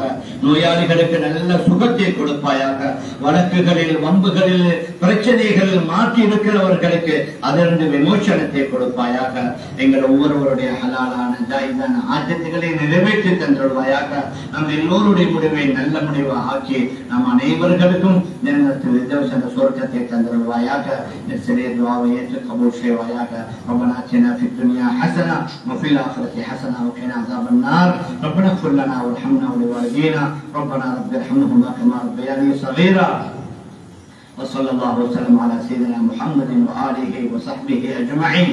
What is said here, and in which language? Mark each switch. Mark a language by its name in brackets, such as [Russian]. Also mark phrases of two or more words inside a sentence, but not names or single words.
[Tamil] நோயாளிகளுக்கு நல்ல சுகத்தை கொடுப்பாயாக. வழக்குகளில் வம்புகளில் பிரச்சனைகளில் மாற்றி இருக்கிறவர்களுக்கு அதிலிருந்து விமோசனத்தை கொடுப்பாயாக. எங்கள் ஒவ்வொருவருடைய ஹலாலான ஜாயிதான ஆஜத்துகளை நிறைவேற்றி தந்துள்வாயாக. நம் எல்லோருடைய முடிவை நல்ல முடிவாக ஆக்கி நம் அனைவர்களுக்கும் சொர்க்கத்தை தந்துள்வாயாக. சிறிய துஆவை ஏற்று கபூல் செய்வாயாக. [Arabic] ربنا آتنا في الدنيا حسنة وفي الآخرة حسنة وقنا عذاب النار. ربنا اغفر لنا وارحمنا ولوالدينا. ربنا رب ارحمهما كما ربياني صغيرا. وصلى الله وسلم على سيدنا محمد وآله وصحبه أجمعين.